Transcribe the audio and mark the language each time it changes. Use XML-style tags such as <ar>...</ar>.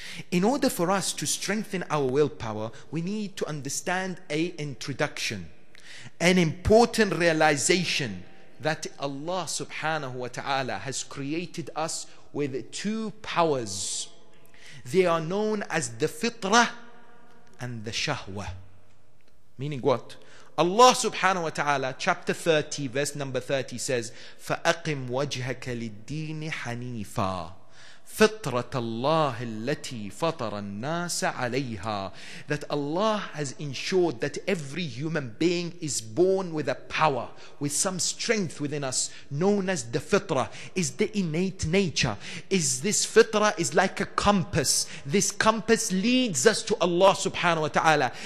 <en>In order for us to strengthen our willpower, we need to understand an introduction, an important realization that Allah subhanahu wa ta'ala has created us with two powers. They are known as the fitrah and the shahwa. Meaning what? Allah subhanahu wa ta'ala, chapter 30, verse number 30 says,</en> <ar>فَأَقِمْ وَجْهَكَ لِلدِّينِ حَنِيفًا فِطْرَةَ اللَّهِ الَّتِي فَطَرَ النَّاسَ عَلَيْهَا.</ar> <en>That Allah has ensured that every human being is born with a power, with some strength within us, known as the fitrah, is the innate nature. Is this fitrah is like a compass. This compass leads us to Allah subhanahu wa ta'ala.</en>